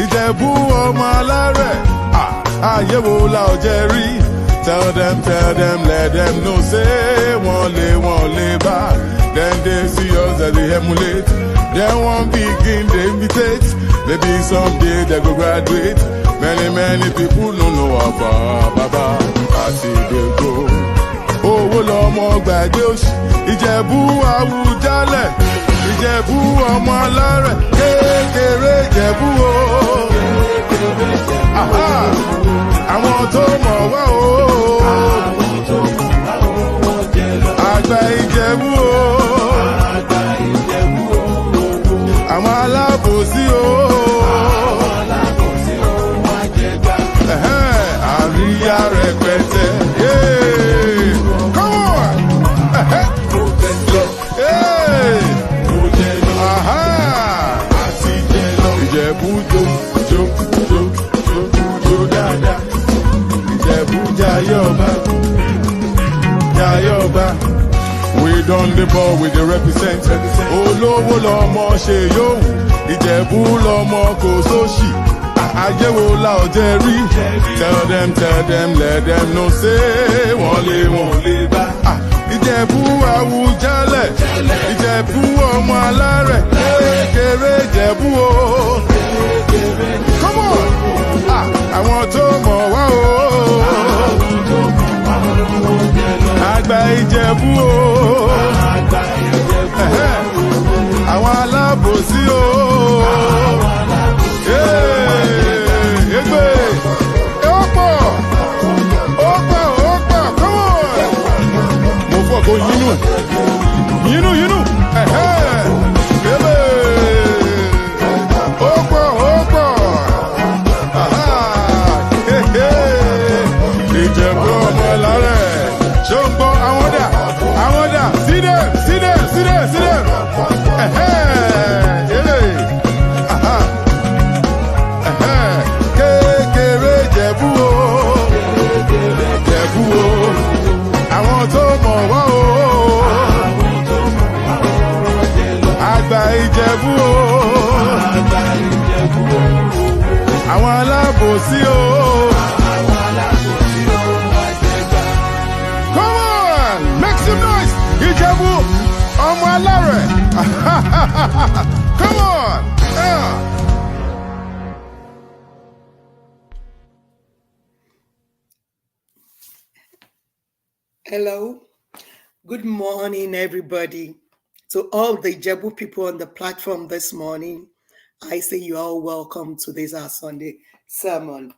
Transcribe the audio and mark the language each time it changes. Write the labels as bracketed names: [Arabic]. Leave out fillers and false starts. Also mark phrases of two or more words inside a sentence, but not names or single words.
[Yoruba] Ìjẹ̀bú ọmọ alárẹ̀. Ayé wo la ò jẹ rí? [English] Tell them, let them know, say, won't lay back. Then they see us as they emulate. Then one begin, they imitate. Maybe someday they go graduate. Many people don't know about Baba. I see they go. [Yoruba] Owó lọmọ gbàgbé òṣì. Ìjẹ̀bú Àwùjalẹ̀. Ìjẹ̀bú ọmọ alárẹ̀. Kékeré Ìjẹ̀bú o. Àwọn tó mọ̀ wá o. Àgbà Ìjẹ̀bú o. Àwọn alábòsí o. Àríyá rẹpẹtẹ. [English] Come on! [Yoruba] Ìjẹ̀bú jó dáadáa. Ìjẹ̀bú Jayọ̀bá. [English] We done the ball with the represent. [Yoruba] Olówó lọmọ ṣe yóò. Ìjẹ̀bú lọmọ kò sóṣì. Ayé wo la ò jẹ rí? [English] Tell them, let them know, say, [Yoruba] wọ́n lè bá. Ìjẹ̀bú Àwùjalẹ̀. Ìjẹ̀bú ọmọ alárẹ̀. Kékeré Ìjẹ̀bú o. [English] Come on! [Yoruba] Àwọn tó mọ̀ wá o. Àgbà Ìjẹ̀bú o. Àwọn alábòsí o. Egbe. Ó pọ̀. [English] Come on. [Yoruba] Mo fọ́ kó yínú. Yínú. Egbe. Ó pọ̀. Ìjẹ̀bú ọmọ alárẹ̀. Ṣé o ń gbọ́ àwọn dà? [English] See them. [Yoruba] Kékeré Ìjẹ̀bú o. Àwọn tó mọ̀ wá o. Àgbà Ìjẹ̀bú o. Àwọn alábòsí o. Ìjẹ̀bú ọmọ alárẹ̀. [English] Come on. Hello. Good morning, everybody. To all the Ìjẹ̀bú people on the platform this morning, I say you are all welcome to this our Sunday sermon.